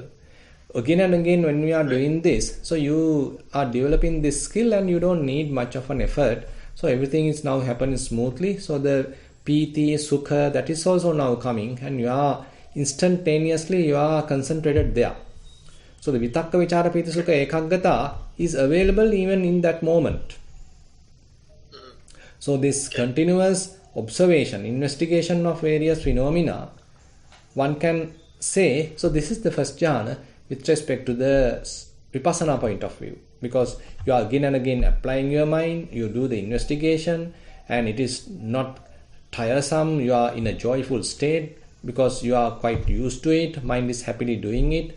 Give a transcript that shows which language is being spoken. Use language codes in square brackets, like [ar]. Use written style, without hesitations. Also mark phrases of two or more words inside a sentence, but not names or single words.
[en] Again and again when we are doing this, so you are developing this skill and you don't need much of an effort. So everything is now happening smoothly. So the [pi] piti, sukha, [en] that is also now coming, and you are instantaneously concentrated there. So the [pi] vitakka, vichara, piti, sukha, ekaggata [en] is available even in that moment. So this continuous observation, investigation of various phenomena, one can say, so this is the first jhana with respect to the Vipassana point of view, because you are again and again applying your mind, you do the investigation, and it is not tiresome, you are in a joyful state because you are quite used to it, mind is happily doing it.